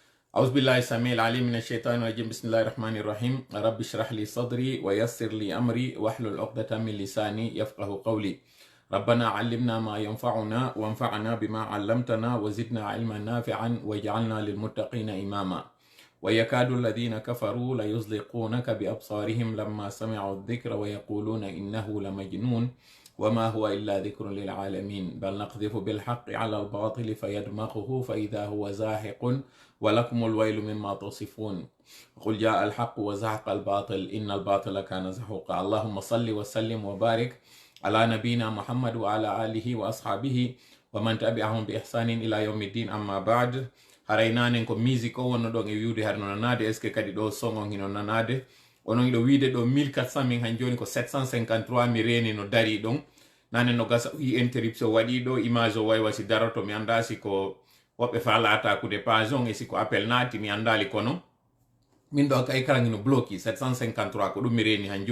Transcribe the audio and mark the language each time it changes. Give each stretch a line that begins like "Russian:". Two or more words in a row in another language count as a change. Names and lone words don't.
Arabic: أعوذ بالله السميع العليم من الشيطان الرجيم بسم الله الرحمن الرحيم رب اشرح لي صدري ويسر لي أمري واحلل عقدة من لساني يفقه قولي ربنا علمنا ما ينفعنا وانفعنا بما علمتنا وزدنا علما نافعا واجعلنا للمتقين إماما ويكاد الذين كفروا ليزلقونك بأبصارهم لما سمعوا الذكر ويقولون إنه لمجنون وما هو إلا ذكر للعالمين بل نقذف بالحق على الباطل فيدمغه فإذا هو زاهق ولكم الويل مما تصفون قل جاء الحق وزهق الباطل إن الباطل كان زهوقا اللهم صل وسلم وبارك على نبينا محمد وعلى آله وأصحابه ومن تبعهم بإحسان إلى يوم الدين أما بعد
Fula: haraynane ko musique o wonno ɗon e wiwde har no nanade
French: est ce que
Arabic: kadi
Fula: ɗo son on hino nanade onon iɗo wiide ɗo 1400 min han joni ko 753 mi reni no dari ɗon nane no gasa wi interruption waɗi ɗo image o waywa si daroto mi anda si ko woɓɓe falata kude page on e si ko appel naati mi andali kono min ɗo kay kala hino bloki 753 ko ɗum mi reni han